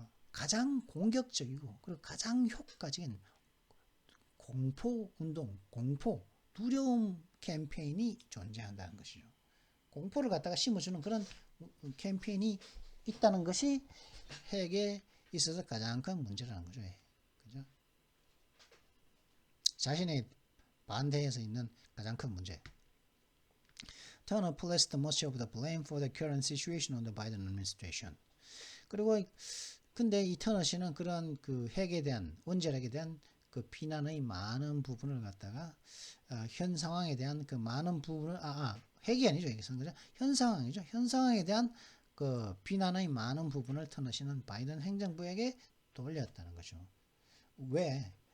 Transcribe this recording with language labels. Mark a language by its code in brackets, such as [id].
[ko] 가장 공격적이고 그리고 가장 효과적인 공포 운동, 두려움 캠페인이 존재한다는 것이죠. 공포를 갖다가 심어주는 그런 캠페인이 있다는 것이 핵에 있어서 가장 큰 문제라는 거죠. 그죠? 자신의 반대에서 있는 가장 큰 문제. [en] Turner placed much of the blame for the current situation on the Biden administration. [ko] 그리고 근데 이 터너 씨는 그런 그 핵에 대한 원자력에 대한 그 비난의 많은 부분을 갖다가 현 상황에 대한 그 많은 부분을 핵이 아니죠. 여기서는 그죠? 현 상황이죠. 현 상황에 대한 그 비난의 많은 부분을 터너 씨는 바이든 행정부에게 돌렸다는 거죠. 왜?